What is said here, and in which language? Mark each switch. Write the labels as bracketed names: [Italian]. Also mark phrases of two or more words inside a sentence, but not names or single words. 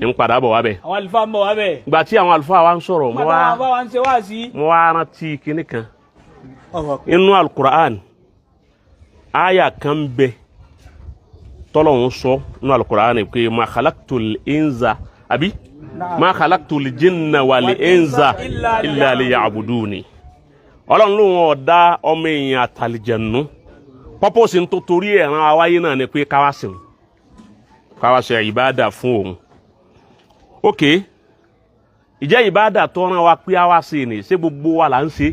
[Yoruba] Ń padà bọ̀ wá bẹ̀. Àwọn àlùfáà ń bọ̀ wá bẹ̀. Ìgbà tí àwọn àlùfáà wa ń sọ̀rọ̀ mo wá rántí kinní kan. Inú Al-Qur'an aya kan bẹ tọ́lọ́hun sọ nínú Al-Qur'ani pé [Arabic] ما خلقت الإنس [Yoruba] àbí [Arabic] ما خلقت الجن والإنس إلا ليعبدون. [Yoruba] Ọlọ́run ló wọn dá ọmọ èèyàn àtàlìjẹ̀nú purpose tó torí ẹ̀ràn awáyé náà ni pé káwá ṣe ìbádà fún òun. Ok, ìjẹ́ ìbádà tó rán wa pé àwa ṣe ni ṣé gbogbo wa là ń ṣe?